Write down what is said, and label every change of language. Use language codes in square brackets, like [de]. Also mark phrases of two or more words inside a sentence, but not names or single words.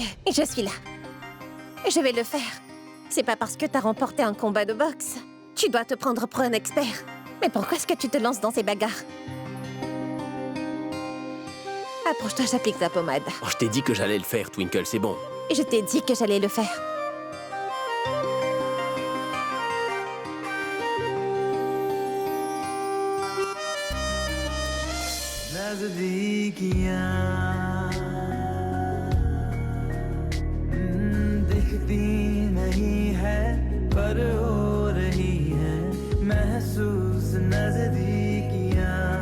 [fr] Je suis là. Je vais le faire. C'est pas parce que t'as remporté un combat de boxe. Tu dois te prendre pour un expert. Mais pourquoi est-ce que tu te lances dans ces bagarres? Approche-toi, j'applique la pommade. Oh, je t'ai dit que j'allais le faire, Twinkle, c'est bon. Et je t'ai dit que j'allais le faire. [hi] दिखती नहीं है पर हो रही है महसूस नजदीकियां